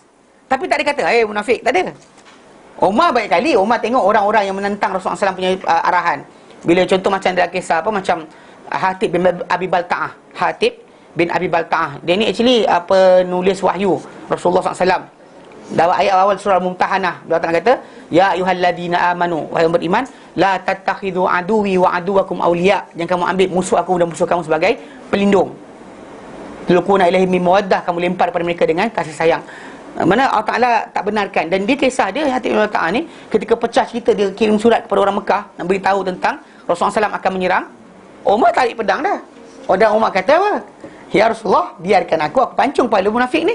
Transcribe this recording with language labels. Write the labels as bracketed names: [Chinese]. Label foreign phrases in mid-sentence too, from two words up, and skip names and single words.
[Malay] Tapi tak ada kata, munafik, tak ada. Umar banyak kali, Umar tengok orang-orang yang menentang Rasulullah SAW punya arahan. Bila contoh macam dalam kisah macam Hatib bin Abi Balta'ah. Hatib bin Abi Balta'ah. Dia ni actually penulis wahyu Rasulullah SAW. Dalam ayat awal surah Al-Mumtahanah, Allah Ta'ala kata, [Arabic] ya ayyuhalladzina amanu, [Malay] wahai yang beriman, [Arabic] la tattakhidhu aduwi wa aduwakum awliya, [Malay] jangan kamu ambil musuh aku dan musuh kamu sebagai pelindung. [Arabic] Tulquna ilaihim min mawaddah, [Malay] kamu lempar pada mereka dengan kasih sayang. Mana Allah Ta'ala tak benarkan. Dan dia kisah dia Hatib bin Balta'ah ni ketika pecah cerita, dia kirim surat kepada orang Mekah nak beritahu tentang Rasulullah SAW akan menyerang. Umar tarik pedang dah. Dan Umar kata apa? Ya Rasulullah, biarkan aku pancung kepala munafik ni.